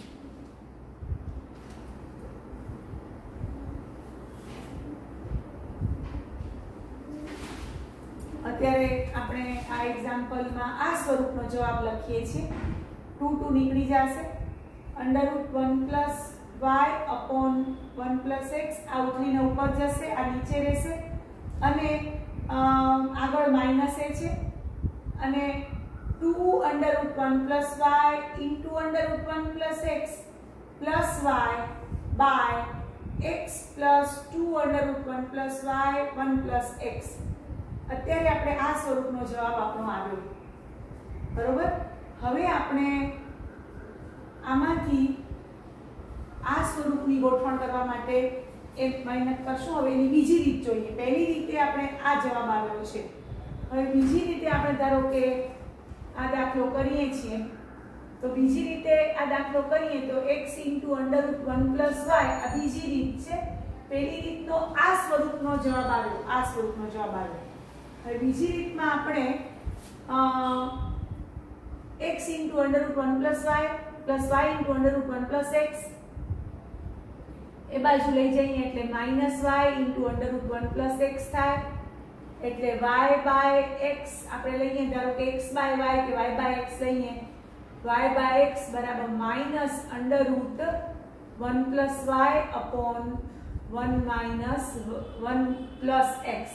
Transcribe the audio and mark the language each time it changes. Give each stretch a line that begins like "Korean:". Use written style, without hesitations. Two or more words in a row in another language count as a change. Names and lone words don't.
Gujarati: અત્યારે આપણે આ એક્ઝામ્પલમાં આ સ્વરૂપનો જવાબ લખીએ છીએ 2 નીકળી જશે √1
English: plus y upon 1 plus x
Gujarati: આ ઉતરીને ઉપર જશે આ નીચે રહેશે અને આગળ માઈનસ એ છે અને
English: 2 √1 plus y into √1 plus x plus y by x plus 2 under root 1 plus y 1 plus x.
Gujarati: અત્યારે આપણે આ સ્વરૂપનો જવાબ આપણો આવ્યો, બરોબર. હવે આપણે આમાંથી આ સ્વરૂપની ગોઠવણ કરવા માટે એક મહેનત કરશું. હવે એની બીજી રીત જોઈએ. પહેલી રીતે આપણે આ જવાબ આવ્યો છે. હવે બીજી રીતે આપણે ધારો કે આ દાખલો કરીએ છીએ, તો બીજી રીતે આ દાખલો કરીએ તો x * √1 + y આ બીજી રીત છે. પહેલી રીતનો આ સ્વરૂપનો જવાબ આવ્યો, આ સ્વરૂપનો જવાબ આવ્યો. હવે બીજી રીતમાં આપણે x * √1 + y + y * √1 + x એ બાજુ લઈ જઈએ એટલે -y * √1 + x થાય. એટલે y / x આપણે લઈએ, ધારો કે x / y કે y / x લઈએ, y / x બરાબર -√1 + y upon 1 - 1 + x.